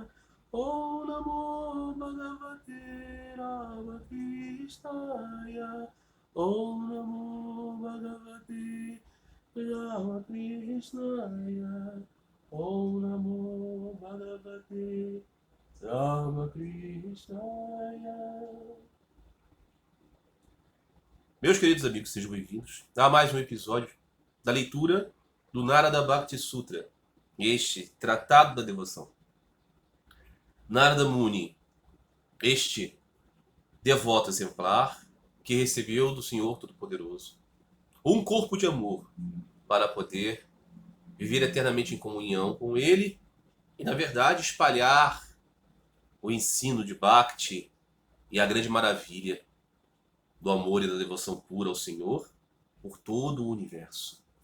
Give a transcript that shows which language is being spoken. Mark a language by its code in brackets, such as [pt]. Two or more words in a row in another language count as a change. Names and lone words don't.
[sa] Om Namo Bhagavate Ramakrishnaya. Om Namo Bhagavate Ramakrishnaya. Om Namo Bhagavate Ramakrishnaya. [pt] Meus queridos amigos, sejam bem-vindos a mais um episódio da leitura do Narada Bhakti Sutra, este Tratado da Devoção. Narada Muni, este devoto exemplar que recebeu do Senhor Todo-Poderoso um corpo de amor para poder viver eternamente em comunhão com Ele e, na verdade, espalhar o ensino de Bhakti e a grande maravilha do amor e da devoção pura ao Senhor por todo o universo.